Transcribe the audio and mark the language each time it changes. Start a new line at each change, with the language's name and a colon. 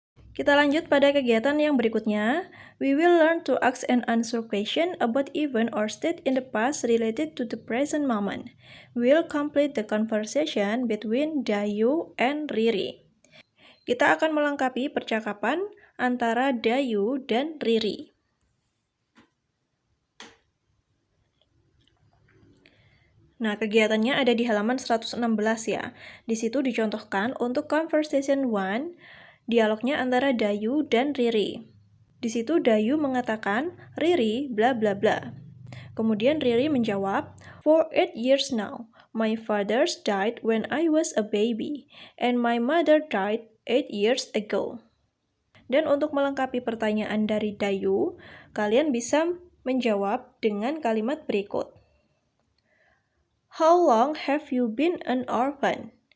Indonesian: Kita lanjut pada kegiatan yang berikutnya.
English: We will learn to ask and answer questions about event or state in the past related to the present moment. We'll complete the conversation between Dayu and Riri.
Indonesian: Kita akan melengkapi percakapan antara Dayu dan Riri. Nah, kegiatannya ada di halaman 116 ya. Di situ dicontohkan untuk conversation 1, dialognya antara Dayu dan Riri. Di situ Dayu mengatakan, Riri bla bla bla. Kemudian Riri menjawab,
English: For 8 years now, my father died when I was a baby, and my mother died 8 years ago.
Indonesian: Dan untuk melengkapi pertanyaan dari Dayu, kalian bisa menjawab dengan kalimat berikut.
English: How long have you been an orphan?